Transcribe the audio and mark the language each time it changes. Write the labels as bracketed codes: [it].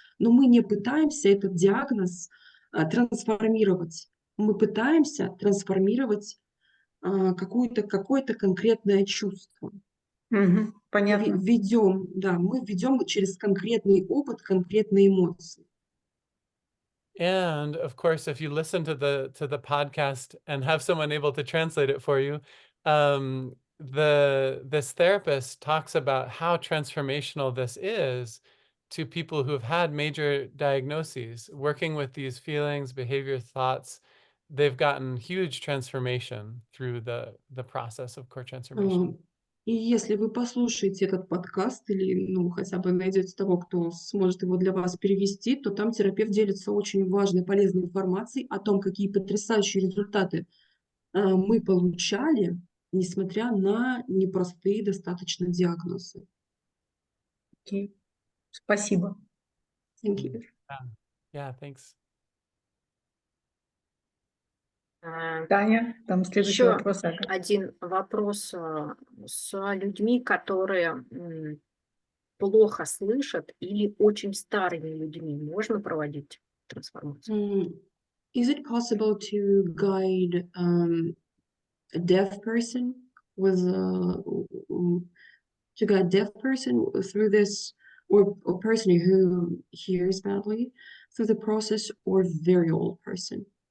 [ru] Но мы не пытаемся этот диагноз трансформировать. Мы пытаемся трансформировать какое-то конкретное чувство. Понятно. Мы ведем через конкретный опыт, конкретные эмоции. [en] And of course, if you listen to the podcast and have someone able to translate it for you, this therapist talks about how transformational this is to people who have had major diagnoses. Working with these feelings, behavior, thoughts, they've gotten huge transformation through the process of core transformation. [ru] И если вы послушаете этот подкаст или хотя бы найдете того, кто сможет его для вас перевести, то там терапевт делится очень важной, полезной информацией о том, какие потрясающие результаты мы получали, несмотря на непростые достаточно диагнозы. Окей. Спасибо. [en] Thank you. Yeah, thanks. [ru] Таня, там следующий Еще вопрос. один вопрос с людьми, которые плохо слышат или очень старыми людьми. Можно проводить трансформацию? [en] Is it possible to guide a deaf person through this, or a person who hears badly through the process, or very old person?